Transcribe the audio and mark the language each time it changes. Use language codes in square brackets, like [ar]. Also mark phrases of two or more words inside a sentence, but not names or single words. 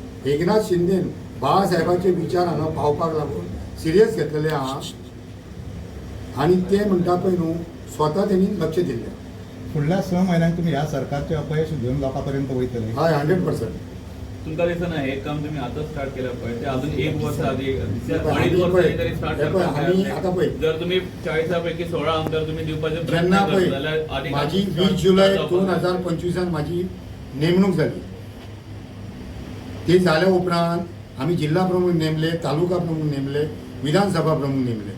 [kok] म्हणजे एकनाथ शिंदेन बाळासाहेबाचे विचार हांगा पावपाक लागून सिरियस घेतलेले आहा आणि ते म्हणटा पळय न्हू स्वता त्यांनी लक्ष दिल्लें. फुडल्या 6 म्हयन्यांत तुम्ही ह्या सरकारचे अपयश घेऊन लोकांपर्यंत वयतले. हय 100%. तुमका दिसना [mr] हे काम तुम्ही आता स्टार्ट केलं पाहिजे ते अजून 1 वर्ष आधी [kok] आम्ही 2.5 वर्ष पळय, तरी स्टार्ट हे पळय, आम्ही आता पळय. जर तुम्ही 40 पैकी 16 आमदार तुम्ही दिवपाचे जेन्ना प्रयत्न पळय करता जाल्यार आधी माझी काम 20 start जुलै जावपाक जाय. [mr] 2025 माझी नेमणूक झाली. [kok] ते जाल्या उपरांत आम्ही जिल्हा प्रमुख नेमले, तालुका प्रमुख नेमले, विधानसभा प्रमुख नेमले.